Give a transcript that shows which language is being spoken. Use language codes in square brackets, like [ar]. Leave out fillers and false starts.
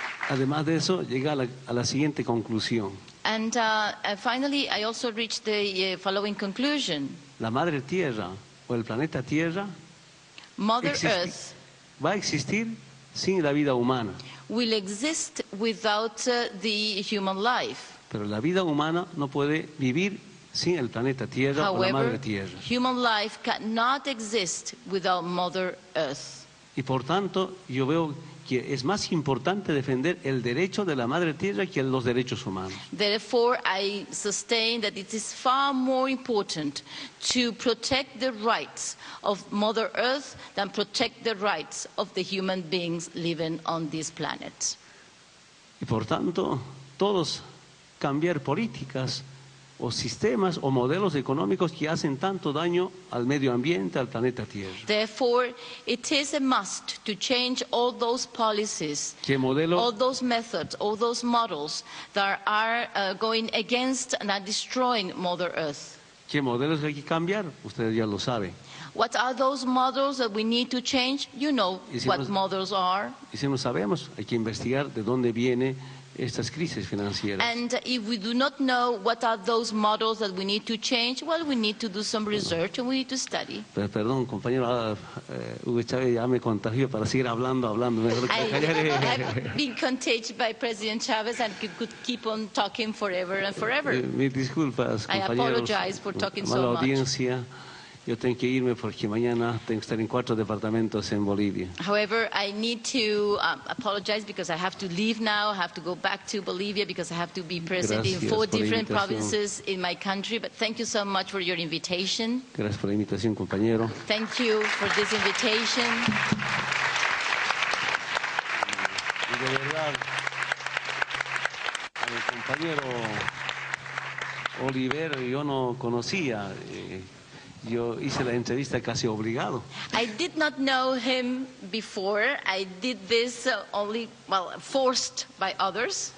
[es] Además de eso, llega a la siguiente conclusión. [en] And finally, I also reached the following conclusion. [es] La Madre Tierra o el planeta Tierra [en] Mother Earth [es] va a existir sin la vida humana. [en] Will exist without the human life. [es] Pero la vida humana no puede vivir sin el planeta Tierra o la Madre Tierra. [en] Human life cannot exist without Mother Earth. [es] Y por tanto, yo veo que es más importante defender el derecho de la Madre Tierra que los derechos humanos. [en] Therefore, I sustain that it is far more important to protect the rights of Mother Earth than protect the rights of the human beings living on this planet. [es] Y por tanto, todos cambiar políticas o sistemas o modelos económicos que hacen tanto daño al medio ambiente, al planeta Tierra. [en] Therefore, it is a must to change all those policies, all those methods, all those models that are going against and are destroying Mother Earth. [es] ¿Qué modelos hay que cambiar? Ustedes ya lo saben. [en] What are those models that we need to change? You know what models are. [es] Y si no sabemos, hay que investigar de dónde viene estas crisis financieras. [en] And if we do not know what are those models that we need to change, well, we need to do some research and we need to study. [es] Perdón, compañero, Hugo Chávez ya me contagió para seguir hablando. [en] I've been contagious by President Chávez and could keep on talking forever and forever. [es] Mis disculpas, compañeros. [en] I apologize for talking so much. [es] Audiencia. Yo tengo que irme porque mañana tengo que estar en 4 departamentos en Bolivia. [en] However, I need to apologize because I have to leave now. I have to go back to Bolivia because I have to be present in 4 different provinces in my country. But thank you so much for your invitation. [es] Gracias por la invitación, compañero. [en] Thank you for this invitation. [es] Y de verdad, a mi compañero Olivero yo no conocía. Yo hice la entrevista casi obligado. [en] I did not know him before. I did this only, forced by others.